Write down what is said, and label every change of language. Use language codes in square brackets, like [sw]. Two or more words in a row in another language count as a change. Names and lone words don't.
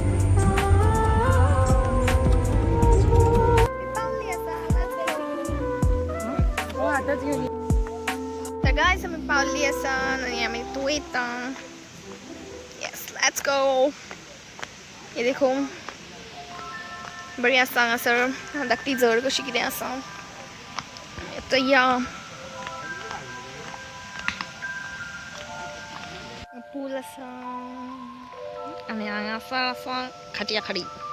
[kok] हो आताच गेली. तर गाइस आम्ही पावली असा आणि आम्ही तू येता. [en] yes let's go. [kok] हे देखो बरी आसा हांगासर धाकटी जड कशी कितें आसा. तो या पूल आसा आनी हांगासर आसा खाटया खाडी.